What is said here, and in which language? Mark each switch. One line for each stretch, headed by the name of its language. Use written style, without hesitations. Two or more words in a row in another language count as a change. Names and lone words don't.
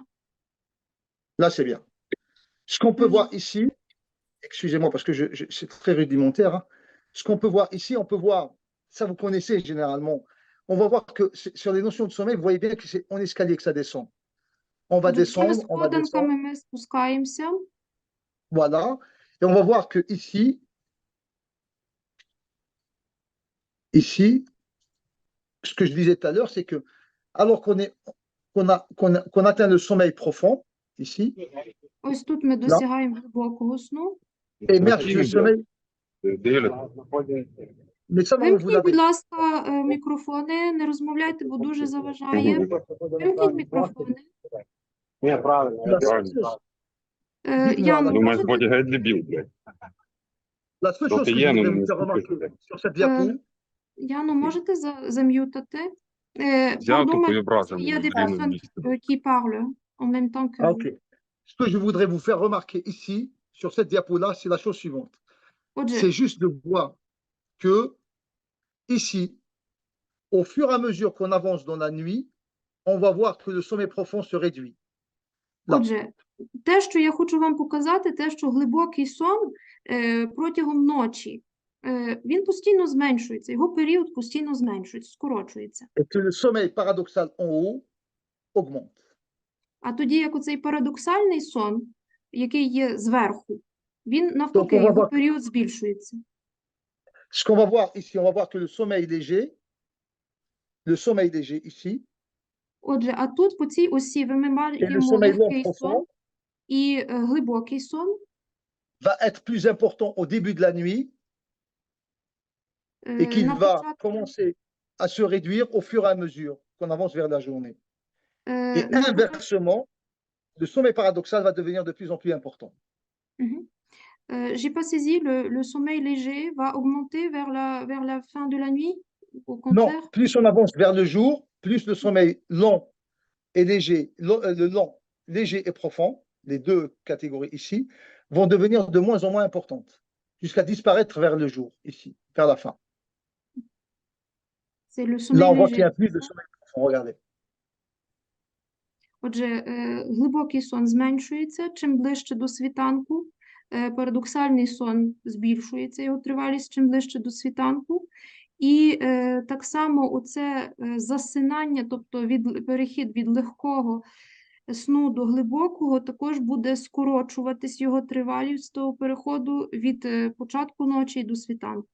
French: Là, c'est bien. Ce qu'on peut Mhm. voir ici, excusez-moi parce que c'est très rudimentaire, hein. Ce qu'on peut voir ici, on peut voir, ça vous connaissez généralement, on va voir que sur les notions de sommeil, vous voyez bien que c'est en escalier que ça descend. On va
Ukrainian: Отже,
French: descendre, on va descendre,
Ukrainian: сходинками ми спускаємося.
French: voilà. Et on va voir que ici, ce que je disais tout à l'heure, c'est que alors qu'on atteint le sommeil profond, ici,
Ukrainian: Ось тут ми досягаємо глибокого сну.
French: émerge le sommeil. Mais ça, non, vous
Ukrainian: Вимкніть, будь
French: l'avez.
Ukrainian: ласка, мікрофони, не розмовляйте, бо дуже заважає. Вимкніть мікрофони. Ні, правильно, я правильно. Яну, Думаю, можете, Боді геть дебіл, блядь.
French: La seule Donc, chose que hier, je voudrais nous, vous faire remarquer sur cette diapo,
Ukrainian: Яну, можете зам'ютати? Взяв
French: Pardon,
Ukrainian: тупою
French: mais
Ukrainian: бразом.
French: il y a des personnes qui parlent en même temps que Ah, vous. ok. Ce que je voudrais vous faire remarquer ici, sur cette diapo-là, c'est la chose suivante.
Ukrainian: Отже,
French: C'est juste de voir que ici, au fur et à mesure qu'on avance dans la nuit, on va voir que le sommeil profond se réduit. Là.
Ukrainian: Отже, те, що я хочу вам показати, те, що глибокий сон протягом ночі, він постійно зменшується, його період постійно зменшується, скорочується.
French: Et que le sommeil paradoxal en haut augmente.
Ukrainian: А тоді, як оцей парадоксальний сон, який є зверху, він навпаки, Тобто, його період збільшується.
French: Ce qu'on va voir ici, on va voir que le sommeil léger ici,
Ukrainian: Отже, а тут по цій осі ми
French: et le
Ukrainian: маємо
French: sommeil long
Ukrainian: легкий сон
French: profond,
Ukrainian: І глибокий сон
French: va être plus important au début de la nuit et qu'il
Ukrainian: на
French: va
Ukrainian: початку,
French: commencer à se réduire au fur et à mesure qu'on avance vers la journée. Et
Ukrainian: на початку,
French: inversement, le sommeil paradoxal va devenir de plus en plus important. Mhm. J'ai pas saisi, le sommeil léger va augmenter vers la fin de la nuit, au Non, contraire? plus on avance vers le jour, plus le sommeil lent et léger, le lent, léger et profond, les deux catégories ici, vont devenir de moins en moins importantes, jusqu'à disparaître vers le jour, ici, vers la fin. C'est le Là, sommeil on voit qu'il n'y léger. a plus de sommeil profond. Regardez.
Ukrainian: Отже, глибокий сон зменшується чим ближче до світанку, парадоксальний сон збільшується, його тривалість чим ближче до світанку. І так само оце засинання, тобто перехід від легкого сну до глибокого, також буде скорочуватись його тривалість того переходу від початку ночі до світанку.